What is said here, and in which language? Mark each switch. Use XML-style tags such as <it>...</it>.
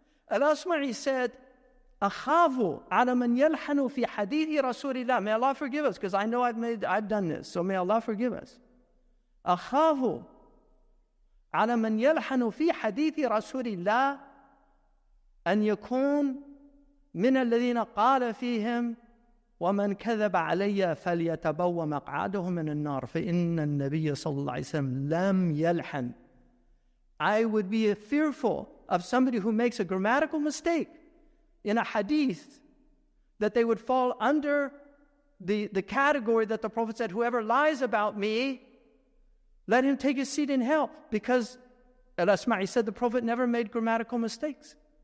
<ar>Al-Asma'i said, أخاف على من يلحن في حديث رسول الله.</ar> <en>May Allah forgive us, because I know I've done this, so may Allah forgive us.</en> <ar>أخاف على من يلحن في حديث رسول الله أن يكون من الذين قال فيهم ومن كذب علي فليتبوأ مقعده من النار فإن النبي صلى الله عليه وسلم لم يلحن.</ar> <en>I would be fearful of somebody who makes a grammatical mistake in a hadith, that they would fall under the category that the Prophet said, whoever lies about me, let him take his seat in hell. Because Al-Asma'i said the Prophet never made grammatical mistakes.</en>